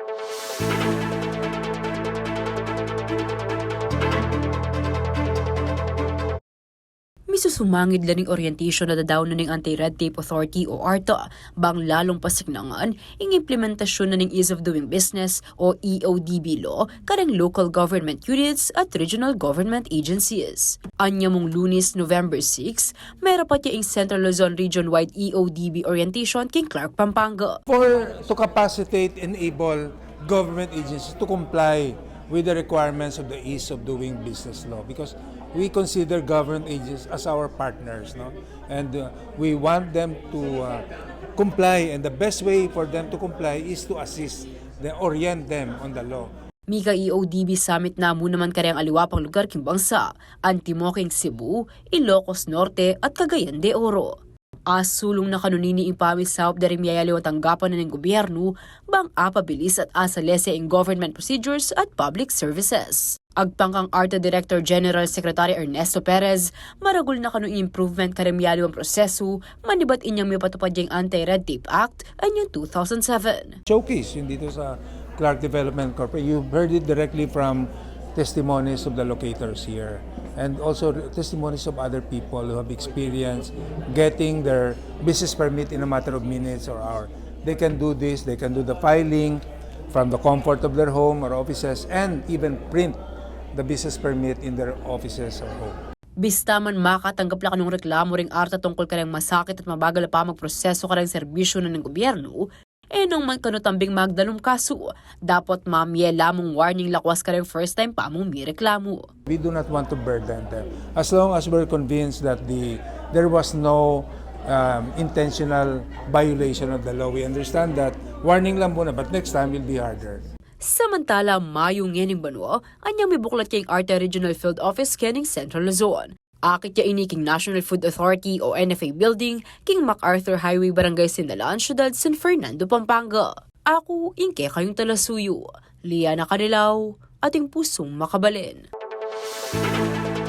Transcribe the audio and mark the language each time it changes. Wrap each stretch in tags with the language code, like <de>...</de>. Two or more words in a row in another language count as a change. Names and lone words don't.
<pam>Misusumangid laning orientation na dadaw na ning Anti-Red Tape Authority o ARTA bang lalong pasignangan ing implementasyon na ning Ease of Doing Business o EODB law karang local government units at regional government agencies. Anya mong Lunes, November 6, mayroon pa ing Central Luzon region-wide EODB orientation king Clark, Pampanga.</pam> <en>To capacitate, enable government agencies to comply with the requirements of the Ease of Doing Business law, because we consider government agencies as our partners, no? And we want them to comply, and the best way for them to comply is to assist them, orient them on the law.</en> <pam>Mika EODB Summit na mo naman karyang aliwapang lugar king bangsa, Antimoking Cebu, Ilocos Norte at Cagayan de Oro. Asulong na kanunini ing pamisawap dari miyayaliw tanggapan na ng gobyerno bang apabilis at asalese ing</pam> <en>government procedures</en> <pam>at</pam> <en>public services.</en> <pam>Agpangkang ARTA Director General Secretary Ernesto Perez, maragul na kanong improvement karimyaliw ang proseso, manibat inyang may patupad yung Anti-Red Tape Act anyang 2007.</pam> <tl>Showcase yun dito sa Clark Development Corporation.</tl> <en>You've heard it directly from testimonies of the locators here, and also testimonies of other people who have experienced getting their business permit in a matter of minutes or hours. They can do this, they can do the filing from the comfort of their home or offices, and even print the business permit in their offices or home.</en> <pam>Bista man makatanggap la kanong reklamo ring ARTA tungkol karang masakit at mabagal pa magproseso karang serbisyo na ng gobyerno, nung man kanutambing magdalong kaso, dapat mamye lamong warning lakwas karang</pam> <en>first time</en> <pam>pa mong may reklamo.</pam> <en>We do not want to burden them. As long as we're convinced that there was no intentional violation of the law, we understand that warning</en> <tl>lang muna,</tl> <en>but next time will be harder.</en> <pam>Samantala, mayong yening banwa, anyang may buklat kayong ARTA Regional Field Office kening Central Luzon. Akit ya ini king National Food Authority o NFA Building, king MacArthur Highway Barangay Sinalaan, Syudad San Fernando, Pampanga. Ako, ingke kayong talasuyo. Liana Kanilaw, ating pusong makabalin.</pam>